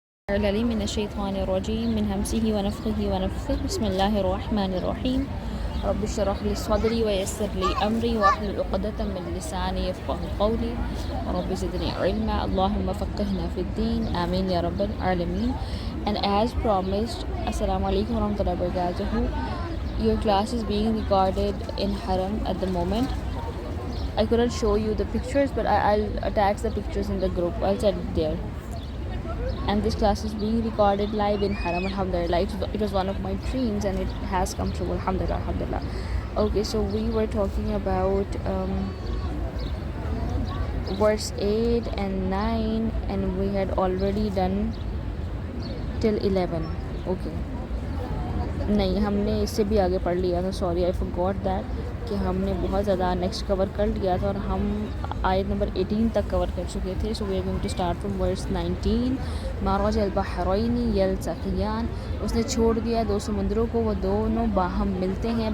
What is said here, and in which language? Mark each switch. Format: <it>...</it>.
<ar>العليم من الشيطان الرجيم من همزه ونفخه ونفثه بسم الله الرحمن الرحيم رب اشرح لي صدري ويسر لي أمري واحلل عقدة من لساني يفقهوا قولي رب زدني علما اللهم فقهنا في الدين آمين يا رب العالمين.</ar> <en>And as promised, Assalamu alaikum warahmatullahi wabarakatuh. Your class is being recorded in Haram at the moment. I couldn't show you the pictures, but I'll attach the pictures in the group. I'll set it there. And this class is being recorded live in Haram, alhamdulillah. It was one of my dreams and it has come true, alhamdulillah, alhamdulillah. Okay, so we were talking about verse 8 and 9 and we had already done till 11. Okay,</en> <ur>نہیں ہم نے اس سے بھی آگے پڑھ لیا تھا.</ur> <en>sorry I forgot that</en> <ur>کہ ہم نے بہت زیادہ</ur> <en>next cover</en> <ur>کر لیا تھا اور ہم آیت نمبر 18 تک کور کر چکے تھے.</ur> <en>So we are going to start from verse 19.</en> <ar>ماراج البحرین یلتقیان،</ar> <ur>اس نے چھوڑ دیا دو سمندروں کو، وہ دونوں باہم ملتے ہیں.</ur>